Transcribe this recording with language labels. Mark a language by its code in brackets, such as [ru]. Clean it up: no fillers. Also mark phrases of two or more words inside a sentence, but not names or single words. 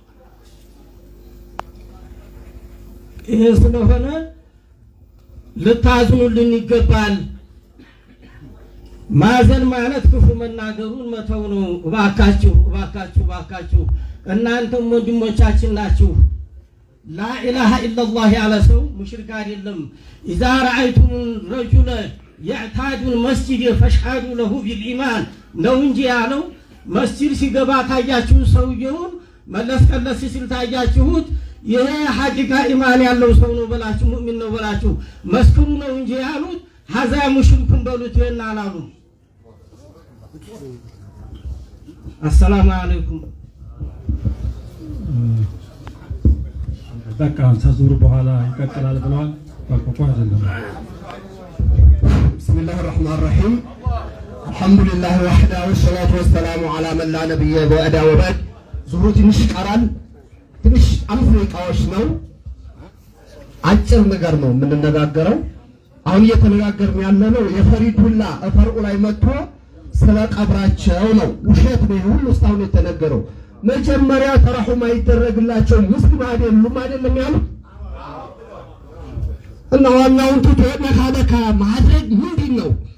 [am] ይሄ ስለሆነ ልታዝኑልን ይገባል ማዘን ማለት ክፉ መናገሩን መተው ነው እባካችሁ እናንተም ወንድሞቻችን ናችሁ لا [ar] إله إلا الله على سو مشرك [am] አይደለም [ar] إذا رأيتم رجل يعتاد المسجد فاشهدوا له بالإيمان [am] ነው እንጂ ያለው መስጂድ ሲገባ ታያችሁ ሰውየውን መለስ ቀለስ ሲል ታያችሁት ይሄ [ar] حقيقة إيمان [am] ያለው ሰው ነው በላችሁ ሙእሚን ነው በላችሁ መስክሩ ነው እንጂ ያሉት [ar] هذا مشرك [am] በሉት ይናላሉ [ar] السلام عليكم [am] ተቃም ተዙሩ በኋላ ይቀጥላል ብለዋል ተቆቋ አይደለም [ar] بسم الله الرحمن الرحيم الحمد لله وحده والصلاة والسلام على من لا نبي بعده وبعد [am] ዙሁር ትንሽ ይቀራል ትንሽ 5 ደቂቃዎች ነው፣ አጭር ነገር ነው የምንነጋገረው። አሁን እየተነጋገርን ያለነው የፈሪዱላ ፈርኡ ላይ መጥቶ ስለ ቀብራቸው ነው። ውሸት ነው ሁሉ እስካሁን የተነገረው። መጀመሪያ ተረሑም አይደረግላቸው ሙስሊም አይደለም ያሉት እና ዋናውን ትቶ ነካነካ ማድረግ ምንድን ነው?